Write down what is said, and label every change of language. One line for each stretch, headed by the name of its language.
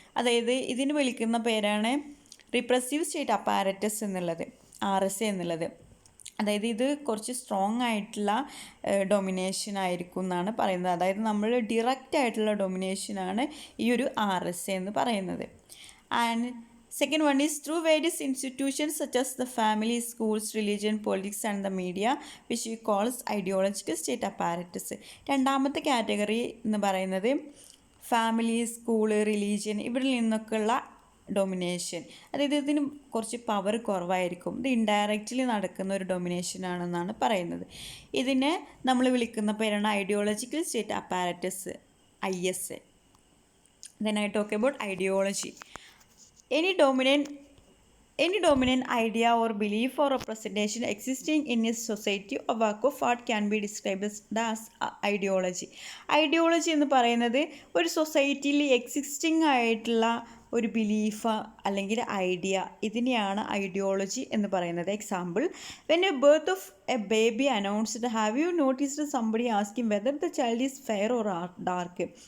Malayalam: അതായത് ഇതിന് വിളിക്കുന്ന പേരാണ് റിപ്രസീവ് സ്റ്റേറ്റ് അപ്പാരറ്റസ് എന്നുള്ളത്, RSA എന്നുള്ളത്. അതായത് ഇത് കുറച്ച് സ്ട്രോങ് ആയിട്ടുള്ള ഡൊമിനേഷൻ ആയിരിക്കും എന്നാണ് പറയുന്നത്. അതായത് നമ്മൾ ഡിറക്റ്റ് ആയിട്ടുള്ള ഡൊമിനേഷനാണ് ഈ ഒരു RSA എന്ന് പറയുന്നത്. And
English: Second one is through various institutions such as the family, schools, religion, politics and the media, which we calls ideological state apparatus.
Malayalam: രണ്ടാമത്തെ കാറ്റഗറി എന്ന് പറയുന്നത് ഫാമിലി, സ്കൂള്, റിലീജിയൻ ഇവരിൽ നിന്നൊക്കെയുള്ള ഡൊമിനേഷൻ. അതായത് ഇതിന് കുറച്ച് പവർ കുറവായിരിക്കും. ഇത് ഇൻഡയറക്റ്റ്ലി നടക്കുന്ന ഒരു ഡൊമിനേഷൻ ആണെന്നാണ് പറയുന്നത്. ഇതിനെ നമ്മൾ വിളിക്കുന്ന പേരാണ് ideological state apparatus, ISA.
English: Then I talk about ideology. Any dominant idea or belief or representation existing in a society or work of art can be described as ideology.
Malayalam: Ideology എന്ന് പറയുന്നത് ഒരു സൊസൈറ്റിയിൽ എക്സിസ്റ്റിംഗ് ആയിട്ടുള്ള ഒരു belief അല്ലെങ്കിൽ idea, ഇതിനെയാണ് ideology എന്ന് പറയുന്നത്.
English: Example, when a birth of a baby announced, have you noticed somebody asking whether the child is fair or dark.